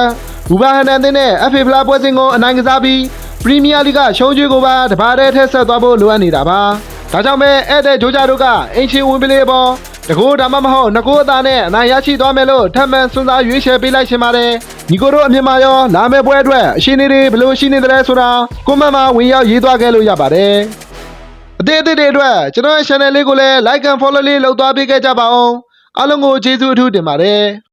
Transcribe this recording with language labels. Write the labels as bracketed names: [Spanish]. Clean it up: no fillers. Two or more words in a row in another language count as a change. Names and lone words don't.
[Burmese] ဘူဘာဟန်ဒန်နဲ့ FA ဖလားပွဲစဉ်ကိုအနိုင်ကစားပြီးပရီးမီးယားလိဂ်ရှုံးကျွေးကိုပါတပါးတည်းထက်ဆက်သွားဖို့လိုအပ်နေတာပါဒါကြောင့်ပဲဧည့်သည်ဂျိုးဂျာတို့ကအင်ရှင်ဝင်ဘလေပေါ်တကူဒါမှမဟုတ်နှစ်ကူအသားနဲ့အနိုင်ရရှိသွားမယ်လို့ထပ်မံစွန့်စားရွေးချယ်ပေးလိုက်ရှင်ပါတယ်ညီကိုတို့အမြင်မှာရောလာမယ့်ပွဲအတွက်အရှင်တွေဘယ်လိုရှိနေသလဲဆိုတာကွန်မန့်မှာဝင်ရောက်ရေးသွားခဲ့လို့ရပါတယ်အသေးတွေအတွက်ကျွန်တော်ရဲ့ channel လေးကိုလည်း [English] like and follow [Burmese] လေးလုပ်သွားပေးခဲ့ကြပါအောင်အားလုံးကိုကျေးဇူးအထူးတင်ပါတယ်